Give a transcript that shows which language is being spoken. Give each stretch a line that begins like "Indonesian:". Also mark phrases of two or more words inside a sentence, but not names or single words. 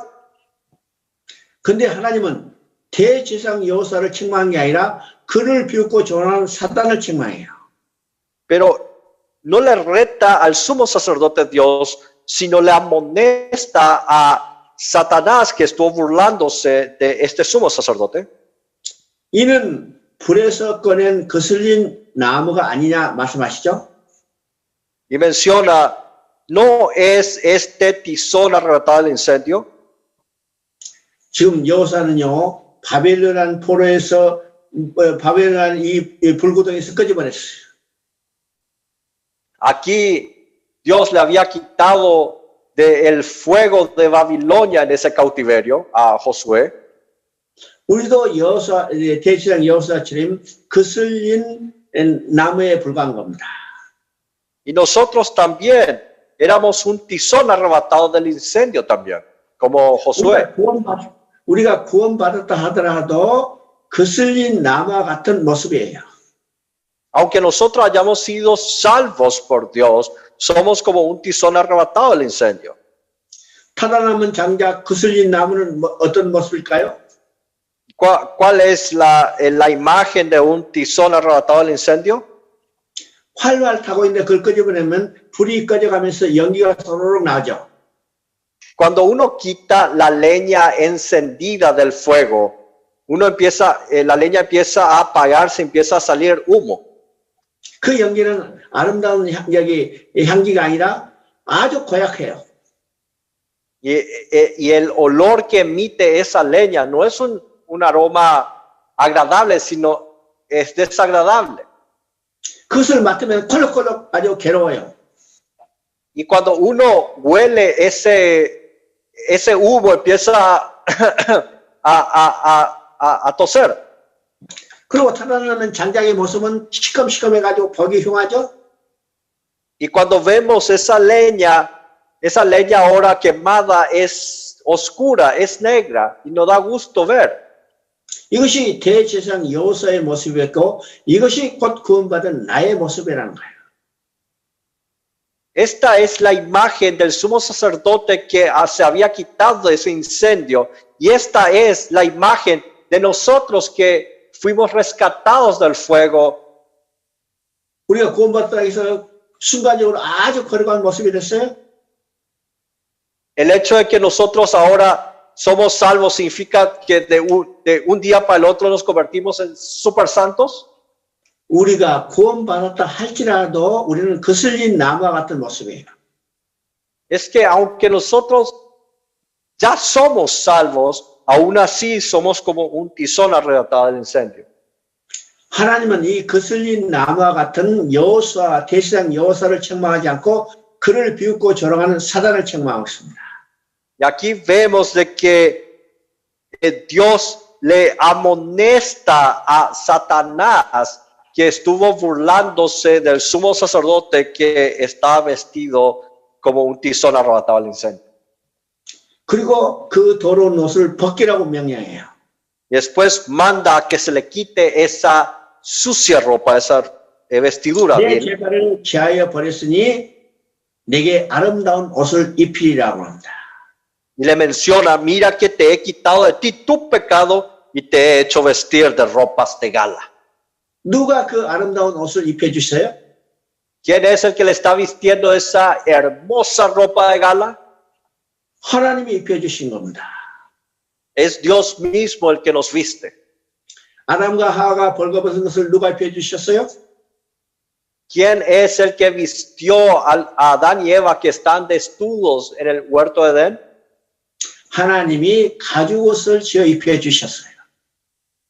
Korean: 근데 하나님은 대제사장 여호수아를 책망한 게 아니라 그를 비웃고 조롱하는 사단을 책망해요.
Spanish: Pero no le reta al sumo sacerdote Dios, sino le amonesta a Satanás que estuvo burlándose de este sumo sacerdote.
Korean: 이는 불에서 꺼낸 거슬린 나무가 아니냐 말씀하시죠?
Spanish: Y menciona, ¿no es este tizón arrebatado del incendio?
Korean: 지금 여호수아는요 바벨론이라는 포로에서 바벨론이라는 이 불구덩이에서 꺼져버렸어요.
Spanish: Aquí Dios le había quitado del fuego de Babilonia en ese cautiverio a Josué.
Korean: 우리도 대제사장 여호수아처럼 거슬린 나무에 불과한 겁니다.
Spanish: Y nosotros también éramos un tizón arrebatado del incendio también, como Josué.
Korean: 우리가 구원받았다 하더라도 거슬린 나무와 같은 모습이에요.
Spanish: Aunque nosotros hayamos sido salvos por Dios, somos como un tizón arrebatado del incendio.
Korean: 타다남은 장작 거슬린 나무는 어떤 모습일까요?
Spanish: ¿Cuál es la imagen de un tizón arrebatado del incendio?
Korean: 활활 타고 있는데 그걸 끄집어내면 불이 꺼져가면서 연기가 소로록 나죠.
Spanish: Cuando uno quita la leña encendida del fuego, la leña empieza a apagarse, empieza a salir humo.
Korean: 그 연기는 아름다운 향기가 아니라 아주 고약해요.
Spanish: Y el olor que emite esa leña no es un aroma agradable, sino es desagradable.
Korean: 그것을 맡으면 콜록콜록 아주 괴로워요.
Spanish: Y cuando uno huele ese humo, empieza a toser.
Korean: 그리고 타다나는 장작의 모습은 시커매가지고 보기 흉하죠.
Spanish: Y cuando vemos esa leña ahora quemada es oscura, es negra y no da gusto ver.
Korean: 이것이 대제사장 여호수아의 모습이었고 이것이 곧 구원받은 나의 모습이라는 거예요.
Spanish: Esta es la imagen del sumo sacerdote que se había quitado de ese incendio y esta es la imagen de nosotros que fuimos rescatados del fuego.
Korean: 우리가 구원받았다 해서 순간적으로 아주 거룩한 모습이 됐어요.
Spanish: El hecho de que nosotros ahora somos salvos significa que de un día para el otro nos convertimos en super santos.
Korean: 우리가 구원받았다 할지라도 우리는 거슬린 나무와 같은 모습이에요.
Spanish: Es que aunque nosotros ya somos salvos, aún así somos como un tizón arrebatado del incendio.
Korean: 하나님은 이 거슬린 나무와 같은 여호수아, 대제사장 여호수아를 책망하지 않고 그를 비웃고 조롱하는 사단을 책망하고 있습니다.
Spanish: Y aquí vemos de que Dios le amonesta a Satanás que estuvo burlándose del sumo sacerdote que estaba vestido como un tizón arrebatado al incendio.
Korean: 그리고 그 더러운 옷을 벗기라고 명령해요.
Spanish: Y después manda que se le quite esa sucia ropa, esa vestidura.
Korean: 내 제사를 취하여 버렸으니 내게 아름다운 옷을 입히리라고 합니다.
Spanish: Y le menciona, mira que te he quitado de ti tu pecado y te he hecho vestir de ropas de gala.
Korean: 누가 그 아름다운 옷을 입혀주세요?
Spanish: ¿Quién es el que le está vistiendo esa hermosa ropa de gala?
Korean: 하나님이 입혀주신 겁니다.
Spanish: Es Dios mismo el que nos viste.
Korean: 아담과 하와가 벌거벗은 것을 누가 입혀주셨어요?
Spanish: ¿Quién es el que vistió a Adán y Eva que están desnudos en el huerto de Edén?
Korean: 하나님이 가죽옷을 지어 입혀주셨어요.